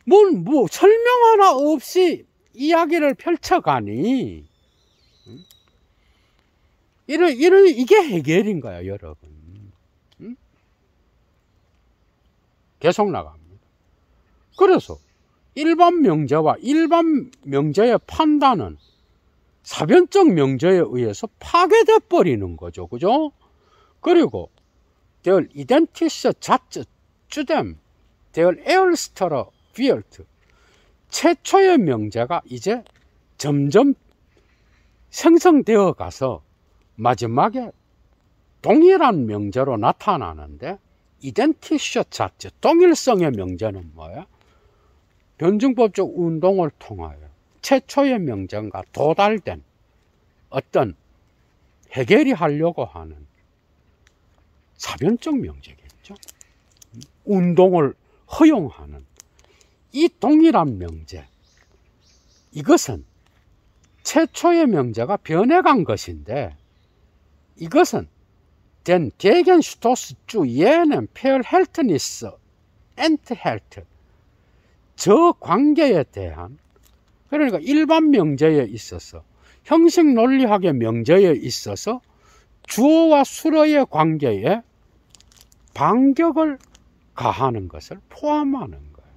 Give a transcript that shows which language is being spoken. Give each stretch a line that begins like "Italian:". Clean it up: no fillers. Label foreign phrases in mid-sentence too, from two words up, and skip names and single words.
Korean: 뭐 설명 하나 없이 이야기를 펼쳐가니, 이게 해결인 거야, 여러분. 계속 나갑니다. 그래서 일반 명제와 일반 명제의 판단은 사변적 명제에 의해서 파괴돼 버리는 거죠. 그죠? 그리고
German: der identische Satz zu dem der erste wird
Korean: 최초의 명제가 이제 점점 생성되어 가서 마지막에 동일한 명제로 나타나는데,
German: identische Satz,
Korean: 동일성의 명제는 뭐야? 변증법적 운동을 통하여 최초의 명제가 도달된 어떤 해결이 하려고 하는 사변적 명제겠죠. 운동을 허용하는 이 동일한 명제, 이것은 최초의 명제가 변해간 것인데, 이것은
German: den Gegenstoß zu jenem Verhältnis enthält,
Korean: 저 관계에 대한, 그러니까 일반 명제에 있어서, 형식 논리학의 명제에 있어서 주어와 수어의 관계에 반격을 가하는 것을 포함하는 거예요.